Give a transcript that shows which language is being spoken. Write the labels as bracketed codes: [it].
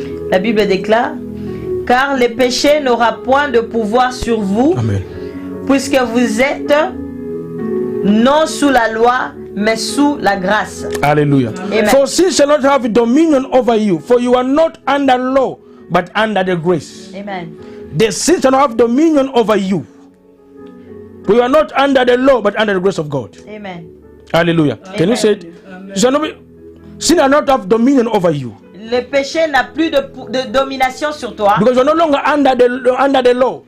[fr] La Bible déclare: car le péché n'aura point de pouvoir sur vous, Amen. puisque vous êtes non sous la loi, mais sous la grâce. Hallelujah. Amen. [en] For sin shall not have dominion over you, for you are not under law, but under the grace. Amen. The sin shall not have dominion over you. For you are not under the law, but under the grace of God. Amen. Hallelujah. Can you say it? You shall not be, sin shall not have dominion over you. [fr] Le péché n'a plus de domination sur toi, [en] Because you are no longer under the law,